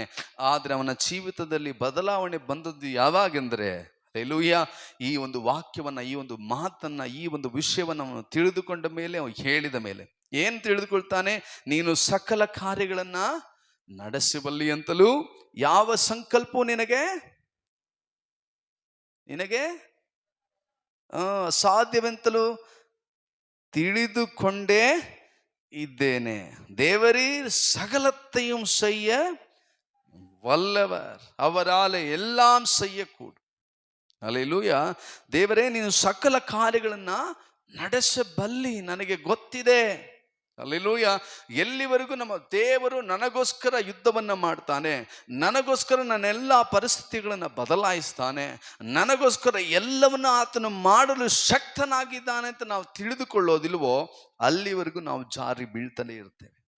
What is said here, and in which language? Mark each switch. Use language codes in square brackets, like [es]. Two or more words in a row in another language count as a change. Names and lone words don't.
[kn] ಆದ್ರೆ ಅವನ ಜೀವಿತದಲ್ಲಿ ಬದಲಾವಣೆ ಬಂದದ್ದು ಯಾವಾಗೆಂದರೆ, ಹಲ್ಲೆಲೂಯಾ, ಈ ಒಂದು ವಾಕ್ಯವನ್ನ, ಈ ಒಂದು ಮಾತನ್ನ, ಈ ಒಂದು ವಿಷಯವನ್ನ ಅವನು ತಿಳಿದುಕೊಂಡ ಮೇಲೆ, ಅವನು ಹೇಳಿದ ಮೇಲೆ ಏನ್ ತಿಳಿದುಕೊಳ್ತಾನೆ, ನೀನು ಸಕಲ ಕಾರ್ಯಗಳನ್ನ ನಡೆಸಬಲ್ಲಿ ಅಂತಲೂ ಯಾವ ಸಂಕಲ್ಪವು ನಿನಗೆ ಸಾಧ್ಯವೆಂತಲೂ ತಿಳಿದುಕೊಂಡೇ ಇದ್ದೇನೆ. [ta] தேவரீர் சகலத்தையும் செய்ய வல்லவர், அவராலே எல்லாம் செய்யக்கூடும். [kn] ಹಲ್ಲೆಲೂಯಾ. ದೇವರೇ, ನೀನು ಸಕಲ ಕಾರ್ಯಗಳನ್ನ ನಡೆಸಬಲ್ಲಿ, ನನಗೆ ಗೊತ್ತಿದೆ. ಹಲ್ಲೆಲೂಯಾ. ಎಲ್ಲಿವರೆಗೂ ನಮ್ಮ ದೇವರು ನನಗೋಸ್ಕರ ಯುದ್ಧವನ್ನ ಮಾಡ್ತಾನೆ, ನನಗೋಸ್ಕರ ನನ್ನೆಲ್ಲ ಪರಿಸ್ಥಿತಿಗಳನ್ನ ಬದಲಾಯಿಸ್ತಾನೆ, ನನಗೋಸ್ಕರ ಎಲ್ಲವನ್ನ ಆತನು ಮಾಡಲು ಶಕ್ತನಾಗಿದ್ದಾನೆ ಅಂತ ನಾವು ತಿಳಿದುಕೊಳ್ಳೋದಿಲ್ವೋ, ಅಲ್ಲಿವರೆಗೂ ನಾವು ಜಾರಿ ಬೀಳ್ತಾನೆ ಇರ್ತೇವೆ.